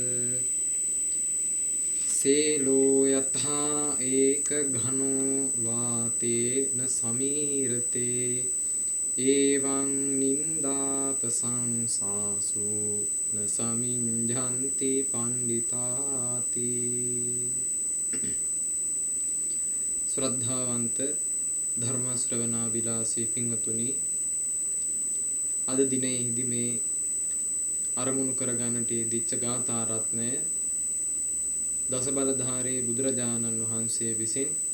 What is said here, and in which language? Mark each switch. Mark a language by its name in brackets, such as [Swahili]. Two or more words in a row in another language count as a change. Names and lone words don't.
[Pali] සේලෝ යතහා ඒක ඝනෝ වාතේන සමීරතේ එවං නින්දාපසංසාසු න සමිඤ්ඤන්ති පණ්ඩිතාති. [Sinhala] ශ්‍රද්ධාවන්ත ධර්ම ශ්‍රවණා විලාසී පින්වතුනි, අද දිනෙහිදී මේ අරමුණු කරගන්නට යෙදිච්ච ගාථා රත්නය දසබලධාරී බුදුරජාණන් වහන්සේ විසින්